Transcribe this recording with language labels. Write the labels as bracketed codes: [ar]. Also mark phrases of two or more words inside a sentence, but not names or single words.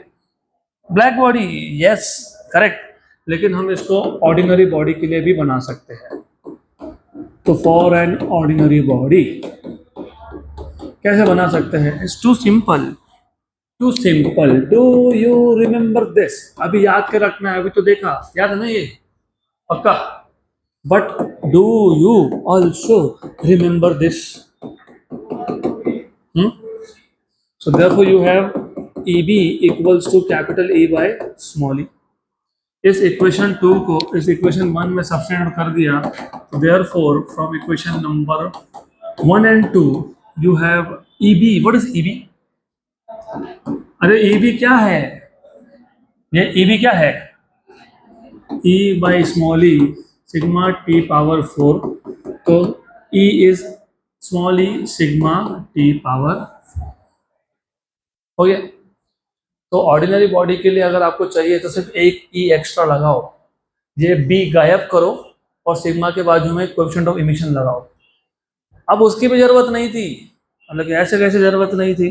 [en] black body, yes correct, [hi] लेकिन हम इसको [en] ordinary body [hi] के लिए भी बना सकते हैं। तो [en] for an ordinary body [hi] कैसे बना सकते हैं? [en] It's too simple, too simple. Do you remember this? [hi] अभी याद के रखना है, अभी तो देखा, याद है ना ये पक्का, [en] But do you also remember this? So therefore you have EB equals to capital E by small e। [hi] इस इक्वेशन 2 को इस इक्वेशन 1 में सब्स्टिट्यूट कर दिया, [en] therefore from equation number 1 and 2 you have EB। what is EB? [hi] अरे EB क्या है? ये EB क्या है? [en] E by small e sigma t power 4, तो E is small e sigma t power [hi] हो गया। तो ऑर्डिनरी बॉडी के लिए अगर आपको चाहिए तो सिर्फ एक ई एक्स्ट्रा लगाओ, ये बी गायब करो और सिग्मा के बाजू में [en] coefficient of emission [hi] लगाओ। अब उसकी भी जरूरत नहीं थी, मतलब कि ऐसे कैसे जरूरत नहीं थी?